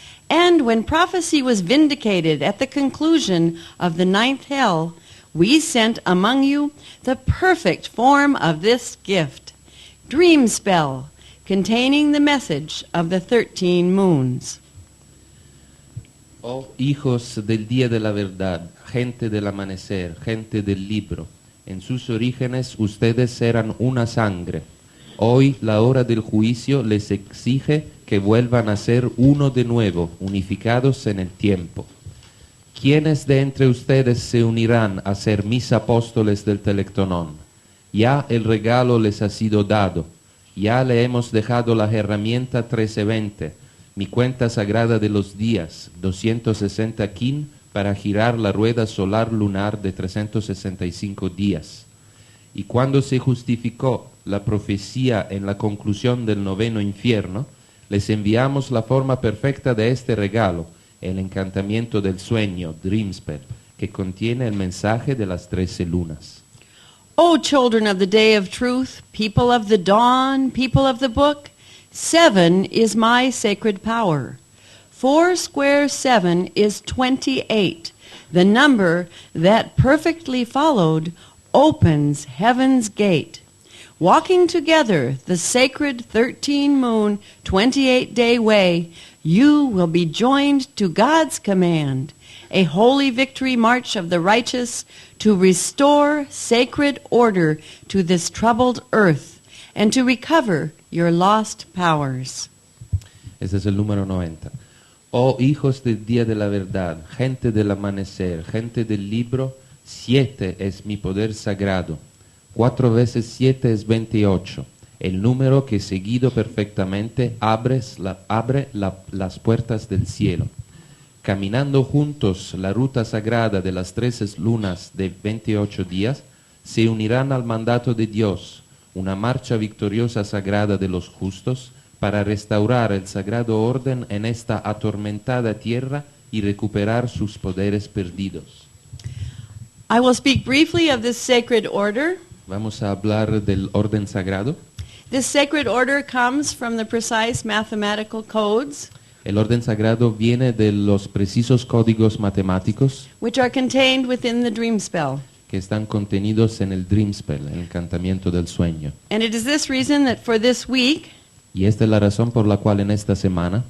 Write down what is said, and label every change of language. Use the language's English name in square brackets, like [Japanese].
[English] And when prophecy was vindicated at the conclusion of the ninth hell, we sent among you the perfect form of this gift, dream spell, containing the message of the 13 moons. [Spanish] Oh hijos del día de la verdad, gente del amanecer, gente del libro, en sus orígenes ustedes eran una sangre. Hoy la hora del juicio les exige que vuelvan a ser uno de nuevo, unificados en el tiempo. ¿Quiénes de entre ustedes se unirán a ser mis apóstoles del Telectonón? Ya el regalo les ha sido dado, ya le hemos dejado la herramienta 1320, mi cuenta sagrada de los días, 260 kin, para girar la rueda solar lunar de 365 días. Y cuando se justificó la profecía en la conclusión del noveno infierno, les enviamos la forma perfecta de este regalo, el encantamiento del sueño, dream spell, que contiene el mensaje de las 13 lunas. [English] O children of the day of truth, people of the dawn, people of the book, 7 is my sacred power. 4 square 7 is 28. The number that perfectly followed opens heaven's gate. Walking together the sacred 13 moon, 28-day way, you will be joined to God's command, a holy victory march of the righteous to restore sacred order to this troubled earth and to recover your lost powers. [Spanish] Ese es el número 90. Oh hijos del día de la verdad, gente del amanecer, gente del libro, 7 es mi poder sagrado. 4 veces 7 es 28. El número que seguido perfectamente abre las puertas del cielo. Caminando juntos la ruta sagrada de las 13 lunas de 28 días, se unirán al mandato de Dios, una marcha victoriosa sagrada de los justos, para restaurar el sagrado orden en esta atormentada tierra y recuperar sus poderes perdidos. [English] I will speak briefly of this sacred order. [Spanish] Vamos a hablar del orden sagrado. [English] This sacred order comes from the precise mathematical codes [Spanish] El orden sagrado viene de los precisos códigos matemáticos [English] which are contained within the dream spell. [Spanish] que están contenidos en el dream spell, el encantamiento del sueño. [English] And it is this reason that for this week [Spanish] Y esta es la razón por la cual en esta semana